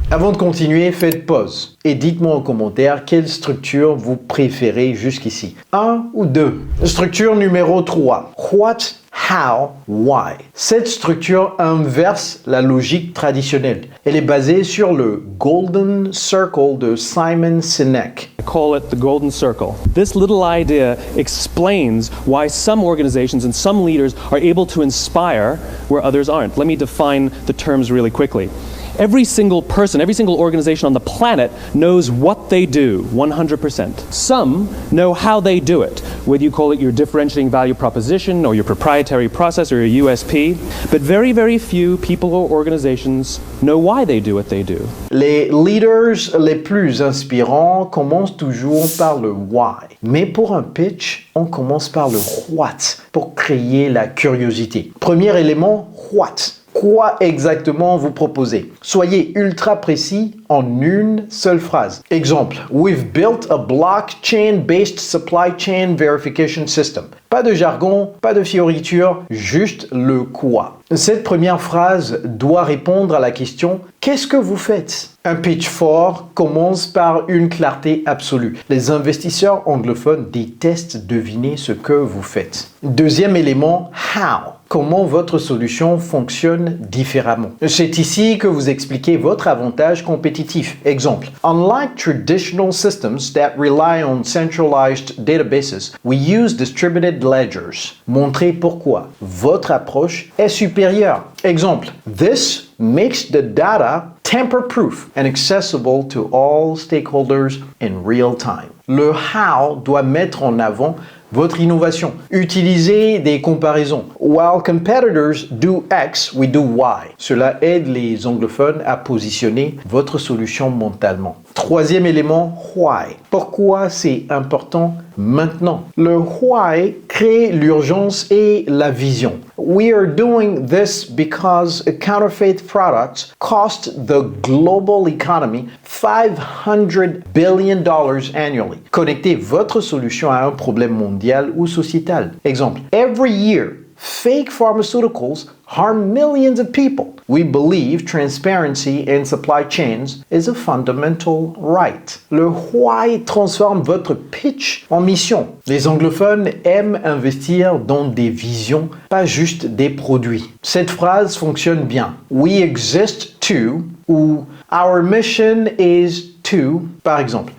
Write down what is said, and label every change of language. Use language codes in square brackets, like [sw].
[fr] Avant de continuer, faites pause et dites-moi en commentaire quelle structure vous préférez jusqu'ici. 1 ou 2. Structure numéro 3. [en] What, how, why. [fr] Cette structure inverse la logique traditionnelle. Elle est basée sur le Golden Circle de Simon Sinek. [en] I call it the golden circle. This little idea explains why some organizations and some leaders are able to inspire where others aren't. Let me define the terms really quickly. Every single person, every single organization on the planet knows what they do 100%. Some know how they do it, whether you call it your differentiating value proposition or your proprietary process or your USP, but very, very few people or organizations know why they do what they do. [fr] Les leaders les plus inspirants commencent toujours par le why. Mais pour un pitch, on commence par le what pour créer la curiosité. Premier élément, what. Quoi exactement vous proposez? Soyez ultra précis en une seule phrase. [en] Exemple, we've built a blockchain-based supply chain verification system. [fr] Pas de jargon, pas de fioriture, juste le quoi. Cette première phrase doit répondre à la question « Qu'est-ce que vous faites ?» Un pitch fort commence par une clarté absolue. Les investisseurs anglophones détestent deviner ce que vous faites. Deuxième élément, how. Comment votre solution fonctionne différemment. C'est ici que vous expliquez votre avantage compétitif. [en] Exemple, unlike traditional systems that rely on centralized databases, we use distributed ledgers. [fr] Montrez pourquoi votre approche est supérieure. [en] Exemple, this makes the data tamper-proof and accessible to all stakeholders in real time. [fr] Le how doit mettre en avant votre innovation. Utilisez des comparaisons. [en] While competitors do X, we do Y. [fr] Cela aide les anglophones à positionner votre solution mentalement. Troisième élément, why. Pourquoi c'est important maintenant? Le why crée l'urgence et la vision. [en] We are doing this because counterfeit products cost the global economy $500 billion annually. [fr] Connectez votre solution à un problème mondial ou sociétal. [en] Exemple, every year, fake pharmaceuticals harm millions of people. We believe transparency in supply chains is a fundamental right. [fr] Le why transforme votre pitch en mission. Les anglophones aiment investir dans des visions, pas juste des produits. Cette phrase fonctionne bien. [en] We exist to [fr] ou [en] our mission is to, [fr] par exemple.